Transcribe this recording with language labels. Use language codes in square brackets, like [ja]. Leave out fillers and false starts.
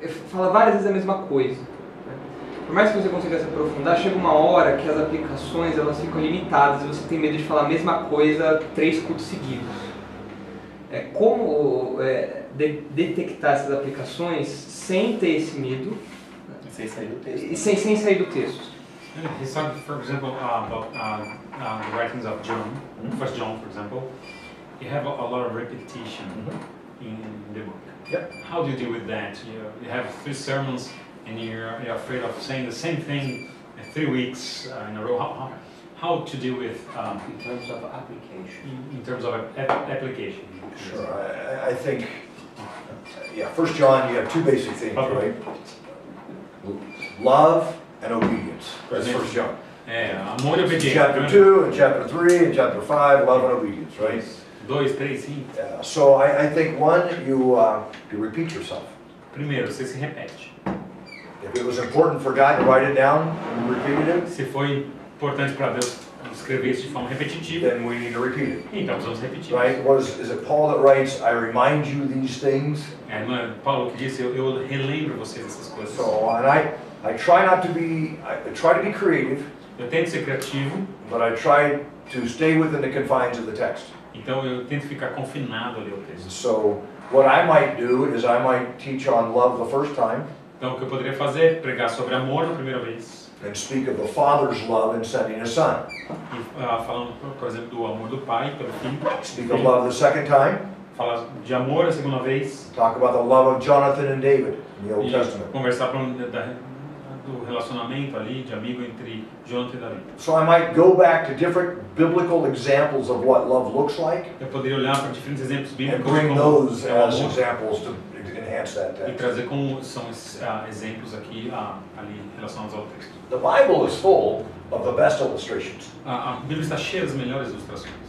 [pt] fala várias vezes a mesma coisa. Por mais que você consiga se aprofundar, chega uma hora que as aplicações elas ficam limitadas e você tem medo de falar a mesma coisa 3 cultos seguidos. Como detectar essas aplicações sem ter esse medo Sem sair do texto. e sem sair do texto? [en] He's talking, for example, about the writings of John, 1 John, for example. You have a lot of repetition in the book. Yep. How do you deal with that? You have 3 sermons and you're afraid of saying the same thing 3 weeks in a row. How to deal with In terms of application. in terms of application? Sure, I think, 1 John, you have 2 basic things, right? Love and obedience. That's 1 John. [pt] Amor e obediência. [en] Chapter 2 and chapter 3 and chapter 5, love and obedience, right? [pt] 2, 3, 5. [en] So I think one, you repeat yourself. [pt] Primeiro, você se repete. [en] If it was important for God to write it down, you repeated it, [pt] Se foi importante para Deus escrever isso de forma repetitiva, [en] then we need to repeat it. [pt] então precisamos repetir. [en] Right? Is it Paul that writes, I remind you these things? [pt] Não é Paulo que disse, eu relembro vocês essas coisas. [en] So, and I try not to be, I try to be creative, [pt] Eu tento ser criativo, [en] but I try to stay within the confines of the text. [pt] então eu tento ficar confinado ali ao texto. [en] So what I might do is I might teach on love the first time [pt] Então o que eu poderia fazer é pregar sobre amor na primeira vez, [en] and speak of the Father's love in sending a son. [pt] e falando, por exemplo, do amor do pai pelo filho. [en] Speak of love the second time, [pt] Falar de amor a segunda vez, [en] talk about the love of Jonathan and David in the Old [pt] e [en] Testament. [pt] conversar do relacionamento ali, de amigo entre Jonathan e Davi. [en] So I might go back to different biblical examples of what love looks like [pt] Eu poderia olhar para diferentes exemplos [en] and [pt] bíblicos [en] bring [pt] como [en] those [pt] é o [en] as [pt] amor, [en] examples to enhance that [pt] e [en] text. [pt] trazer como são exemplos aqui ali relacionados ao texto. [en] The Bible is full of the best illustrations. [pt] A Bíblia está cheia das melhores ilustrações.